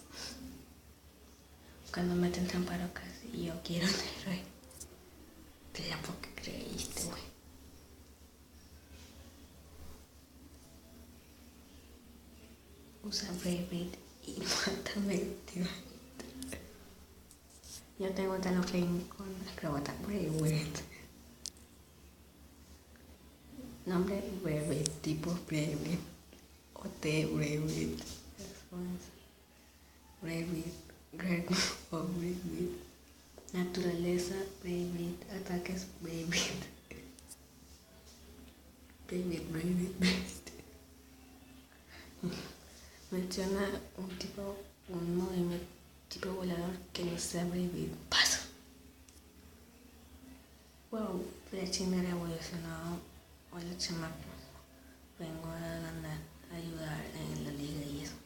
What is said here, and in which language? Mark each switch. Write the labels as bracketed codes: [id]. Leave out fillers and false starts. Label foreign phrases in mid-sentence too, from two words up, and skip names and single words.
[es] Cuando meten trampas rocas y yo quiero un héroe. Te la poco creíste, güey. Usa Brave y mátame, tío. Yo tengo Talonflame con acrobata Brave. Nombre Brave, tipo Brave. O T Brave. Brave, Greg o Brave. Naturaleza Brave. Ataques Brave. Brave. Menciona un movimiento tipo volador que no sea Brave. Paso. Wow, la chingada evolucionó. Hola chamaco. Vengo a ayudar en la liga y eso.